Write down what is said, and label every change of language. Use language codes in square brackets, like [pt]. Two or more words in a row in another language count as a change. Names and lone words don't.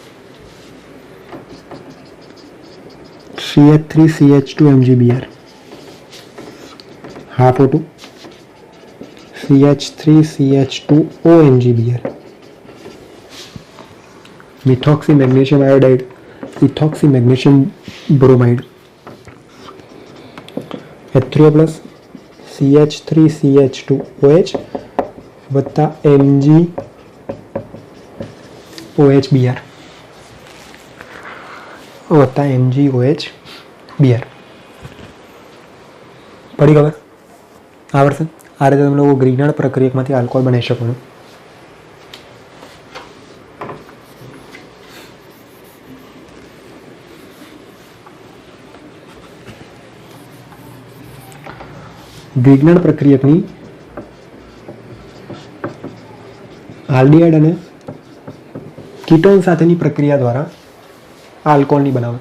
[en] CH3CH2MgBr half O2, CH3CH2OMgBr, methoxy magnesium iodide, ethoxy magnesium bromide, H3O plus, [gu] CH3CH2OH વત્તા MgOHBr વત્તા MgOHBr. બિયર. પડી ખબર? આવડશે? આ રીતે તમે લોકો ગ્રીગનાર્ડ પ્રક્રિયકમાંથી આલ્કોહોલ બનાવી શકો છો. ગ્રીગનાર્ડ પ્રક્રિયકની આલ્ડીહાઇડ અને કીટોન સાથેની પ્રક્રિયા દ્વારા આલ્કોહોલની બનાવટ.